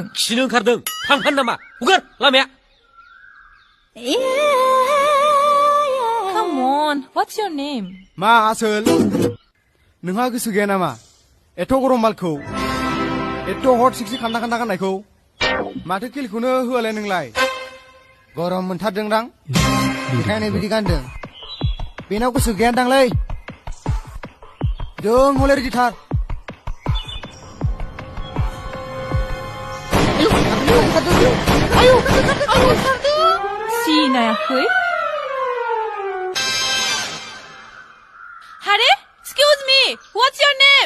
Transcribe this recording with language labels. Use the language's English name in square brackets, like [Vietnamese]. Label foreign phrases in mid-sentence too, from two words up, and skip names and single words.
[Bodo] खिनो ओंखारदों। थांफानो नामा? हगार लामाया। [English] Come on, what's your name? [Bodo] मा आसोल? नोंहा गोसो गैया नामा? एथ' गरम बालखौ, एथ' हट सिक्सि खान्दा खान्दा गाननायखौ, माथो खेलखौनो होआलाय नोंलाय? गरम मोनथारदोंदां? बेखायनो बिदि गानदों। बेनाव गोसो गैयादांलै। जों हले रेडिथार। सिनायाखै? हारे, [English] excuse me, what's your name?